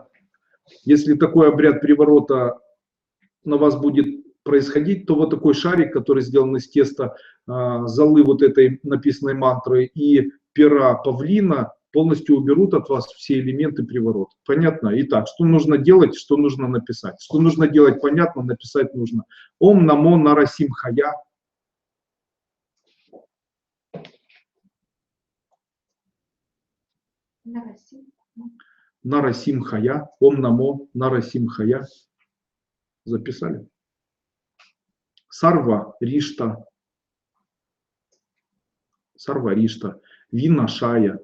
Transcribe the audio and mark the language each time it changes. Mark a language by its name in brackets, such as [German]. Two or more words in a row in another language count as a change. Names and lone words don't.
[Russian] Если такой обряд приворота на вас будет происходить, то вот такой шарик, который сделан из теста, золы вот этой написанной мантры и пера павлина полностью уберут от вас все элементы приворота. Понятно? Итак, что нужно делать, что нужно написать? Что нужно делать, понятно, написать нужно. [Sanskrit] ॐ नमो नरसिंहाय। नरसिंहाय. ॐ नमो नरसिंहाय. Записали? सर्व रिष्ट, विनाशय.